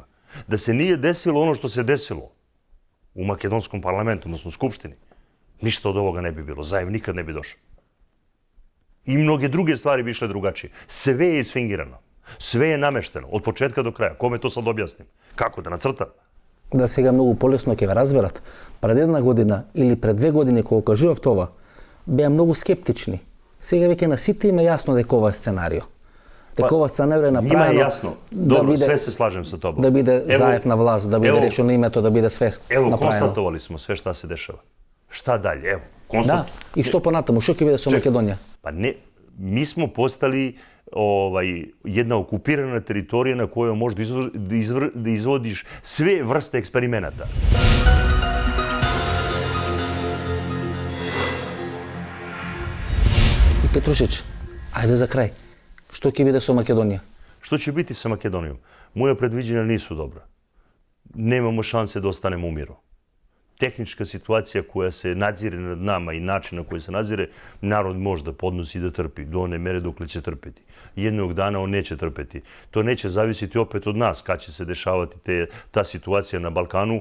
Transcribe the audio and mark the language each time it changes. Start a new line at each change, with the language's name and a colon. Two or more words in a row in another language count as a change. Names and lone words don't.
Serbian: Da se nije desilo ono što se desilo u makedonskom parlamentu, odnosno Skupštini, ništa od ovoga ne bi bilo. Zajev nikad ne bi došao. I mnoge druge stvari bi išle drugačije. Sve je isfingirano. Sve je namešteno, od početka do kraja. Kome to sad objasnim? Kako da nacrtam?
Macedonian: Да сега многу полесно ќе ве разберат. Пред 1 година или пред 2 години кога кажував това, беа многу скептични. Сега веќе на сите им е јасно дека ова е сценарио. Дека ова сценарио е направено.
Serbian: Njima je jasno. Dobro, sve se slažem sa tobom.
Macedonian: Да биде Заев на власт, да биде решено името, да биде све
Serbian: Evo,
Macedonian: направено.
Serbian: konstatovali smo sve šta se dešava. Šta dalje? Evo,
Macedonian: Да, и што понатаму, што ќе биде со Македонија?
Serbian: Pa ne, mi smo postali jedna okupirana teritorija na kojoj možeš da izvodiš sve vrste eksperimenata.
Macedonian: И Петрушич, ајде за крај. Што ќе биде со Македонија?
Serbian: Što će biti sa Makedonijom? Moja predviđenja nisu dobra. Nemamo šanse da ostanemo u miru. Tehnička situacija koja se nadzire nad nama i način na koji se nadzire, narod može da podnosi i da trpi do one mere dokle će trpeti. Jednog dana on neće trpeti. To neće zavisiti opet od nas kad će se dešavati ta situacija na Balkanu.